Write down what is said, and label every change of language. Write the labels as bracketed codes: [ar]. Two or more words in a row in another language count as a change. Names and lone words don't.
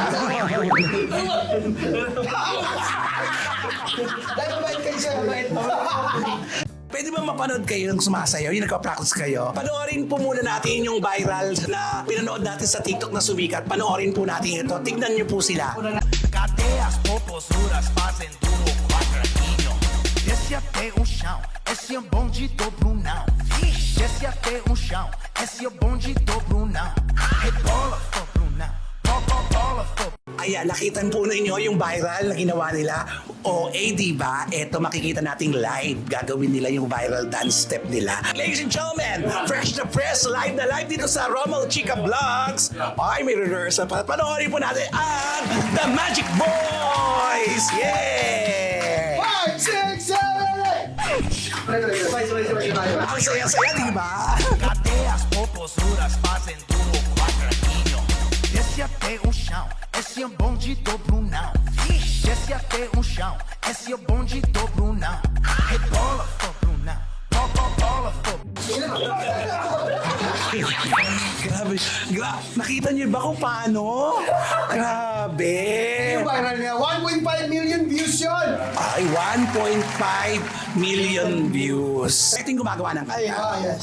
[tl] Dahil mabait kayo siya, mabait. Pwede ba mapanood kayo ng sumasayaw? Yung nagpa-practice kayo? Panoorin po muna natin yung viral na pinanood natin sa TikTok na sumikat. Panoorin po natin ito. Tignan niyo po sila. [pt] Cadeias, popozuras fazem duro quadradinho. Desce até o chão, esse é o bonde do Brunão. Desce até o chão, esse é o bonde do Brunão. Rebola, for Brunão, bola, for [tl] Ayan, nakitan po ninyo yung viral na ginawa nila. OA, diba? Eto, makikita nating live. Gagawin nila yung [en] viral dance step [tl] nila. [en] Ladies and gentlemen, [tl] fresh na fresh, live na live dito sa Romel Chica Vlogs. Ay, may rehearsal pa. Panoorin po natin ang The Magic Boys! Yeah! 5, 6, 7, 8! Ang saya-saya, diba? [pt] cadeias, popozuras fazem duro quadradinho. Desce até o chão, esse é o bonde do Brunão. Desce até o chão, esse é o bonde do Brunão. Rebola, for Brunão, bola, for [tl] Grabe. Nakita niyo ba kung paano? Grabe. Yung viral niya, 1.5 [en] million views [tl] yun! Ay, 1.5 [en] million views. [tl] Ito yung gumagawa ng kanta. Yes.